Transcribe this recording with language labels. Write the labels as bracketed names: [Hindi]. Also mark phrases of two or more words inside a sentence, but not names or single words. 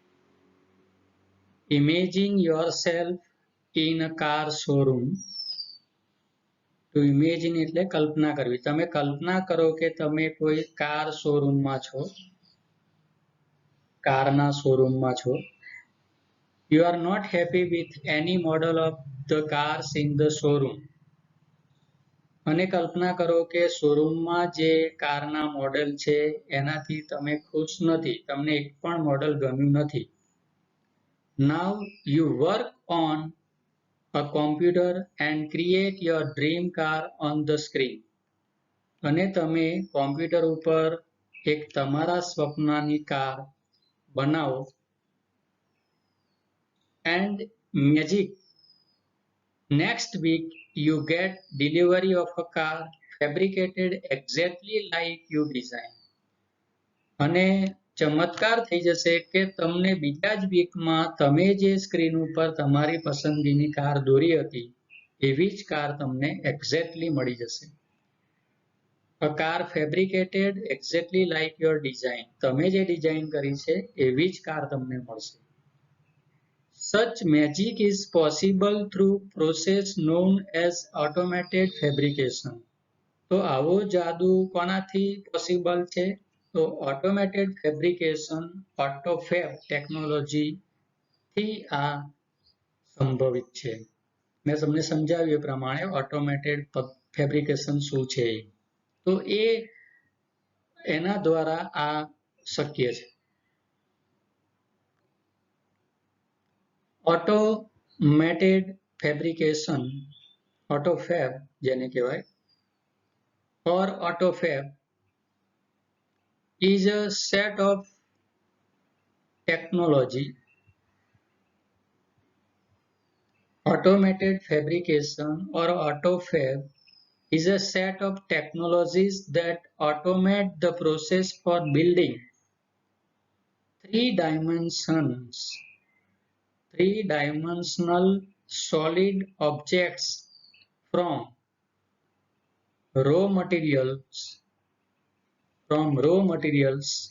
[English] Imagine yourself in a car showroom. [Gujarati] તો ઇમેજિન એટલે કલ્પના કરવી. તમે કલ્પના કરો કે તમે કોઈ કાર શોરૂમમાં છો, કારના શોરૂમમાં છો. [English] You are not happy with any model of the cars in the showroom. [Gujarati] અને કલ્પના કરો કે શોરૂમમાં જે કારના મોડેલ છે એનાથી તમે ખુશ નથી, તમને એક પણ મોડેલ ગમ્યું નથી. [English] Now you work on a computer and create your dream car on the screen. [Gujarati] અને તમે કોમ્પ્યુટર ઉપર એક તમારા સ્વપ્નની કાર બનાવો. [English] And magic, next week you get delivery of a car fabricated exactly like you design. [Gujarati] અને ચમત્કાર થઈ જશે કે તમને બીજા જ વીકમાં તમે જે સ્ક્રીન ઉપર તમારી પસંદગીની કાર દોરી હતી એવી જ કાર તમને એક્ઝેક્ટલી મળી જશે. [English] A car fabricated exactly like your design. [Gujarati] તમે જે ડિઝાઇન કરી છે એવી જ કાર તમને મળશે. [English] Such magic is possible through process known as automated fabrication. [Gujarati] તો આવો જાદુ કોનાથી પોસિબલ છે? તો [English] automated fabrication, autofab technology [Gujarati] થી આ સંભવિત છે. મેં તમને સમજાવ્યું એ પ્રમાણે [English] automated fabrication [Gujarati] શું છે. તો એના દ્વારા આ શક્ય છે. [English] automated fabrication, [Gujarati] ઓટોફેબ જેને કહેવાય, [English] or autofab is a set of technology. Automated fabrication or autofab is a set of technologies that automate the process for building three-dimensional solid objects from raw materials.